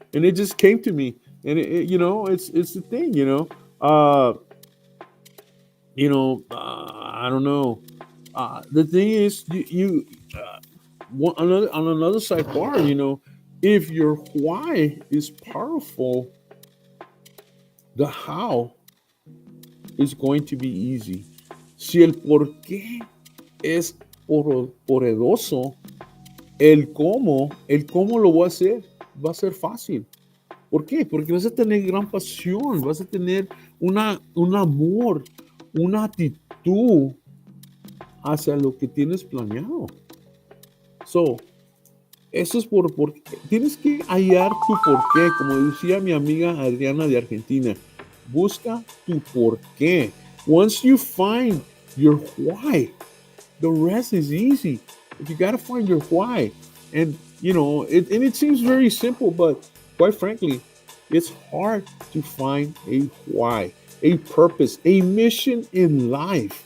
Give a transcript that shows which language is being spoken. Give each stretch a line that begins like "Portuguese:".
English: And it just came to me, and it's the thing, uh, I don't know. The thing is, on another sidebar, if your why is powerful, the how is going to be easy.
Spanish: Si el por qué es poderoso, el cómo lo voy a hacer, va a ser fácil. ¿Por qué? Porque vas a tener gran pasión, vas a tener un amor, una actitud hacia lo que tienes planeado. So, eso es por tienes que hallar tu porqué, como decía mi amiga Adriana de Argentina. Busca tu porqué.
English: Once you find your why, the rest is easy. But you got to find your why. And, it seems very simple, but quite frankly, it's hard to find a why, a purpose, a mission in life.